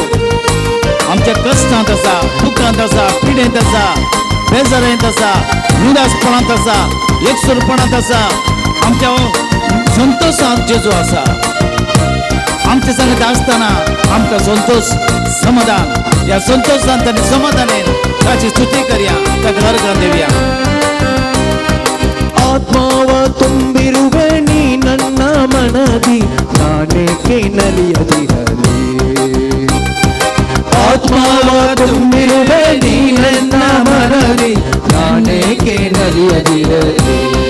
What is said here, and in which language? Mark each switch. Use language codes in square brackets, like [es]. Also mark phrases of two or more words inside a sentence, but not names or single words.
[kok] आमच्या कश्टांत आसा, दुखांत आसा, पिडेंत आसा, बेजारेंत आसा, निराशपणांत आसा, एकसुरपणांत आसा, आमच्या संतोषांत जेजू आसा. आमच्या संगत आसतना आमकां संतोष समाधान, या संतोषांत आनी समाधानान ताची स्तुती करया, ताका अर्घ दिवया. [kn] ಆತ್ಮವ ತುಂಬಿರುವೆ ನೀ ನನ್ನ ಮನದಿ, ನಾನೇಕೆ ನಲಿಯದಿರಲಿ. ಆತ್ಮವ ತುಂಬಿರುವೆ ನೀ ನನ್ನ ಮನದಿ, ನಾನೇಕೆ ನಲಿಯದಿರಲಿ.